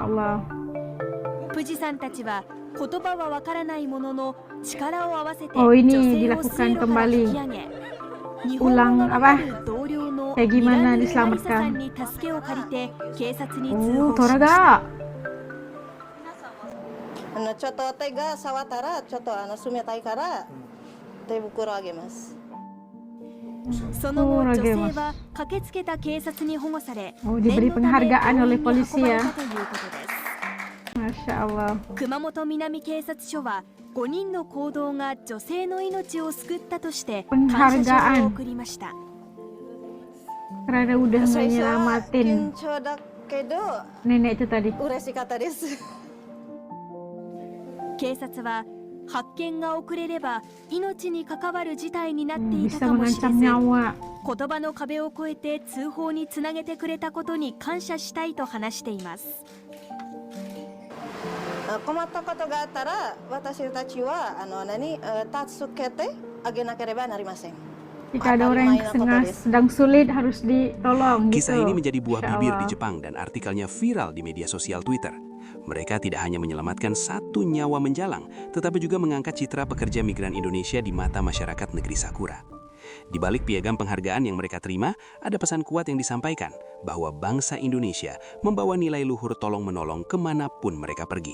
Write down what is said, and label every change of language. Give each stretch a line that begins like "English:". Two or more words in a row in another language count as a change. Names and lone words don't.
Japanese: プジさんたちは言葉はわからないものの力を合わせて女性を水路から引き上げ、日本語がわかる同僚のミランダ・マリサさんに助けを借りて警察に通報しました。ちょっと手が触ったらちょっと冷たいから手袋あげます。その後、女性は駆けつけた警察に保護され、
Indonesian: diberi penghargaan oleh
Japanese: 念のため
Indonesian: polisi
Japanese: 病院に運ばれ
Indonesian: ya.
Japanese: たということです。
Arabic: ما شاء الله.
Japanese: 熊本南警察署は5人の行動が女性の命を救ったとして感謝状を送りました。
Indonesian: Karena udah menyelamatin
Japanese: 緊張だけど
Indonesian: nenek itu tadi.
Japanese: 嬉しかったです。警察は発見が遅れれば命に関わる事態になっていたかもしれず、言葉の壁を越えて通報につなげてくれたことに感謝したいと話しています。困ったことがあったら私たちは助けてあげなければなりません。
Indonesian: Jika ada orang yang sedang sulit harus ditolong gitu. Kisah ini menjadi buah bibir di Jepang dan artikelnya viral di media sosial Twitter. Mereka tidak hanya menyelamatkan satu nyawa menjalang, tetapi juga mengangkat citra pekerja migran Indonesia di mata masyarakat negeri Sakura. Di balik piagam penghargaan yang mereka terima, ada pesan kuat yang disampaikan bahwa bangsa Indonesia membawa nilai luhur tolong-menolong kemanapun mereka pergi.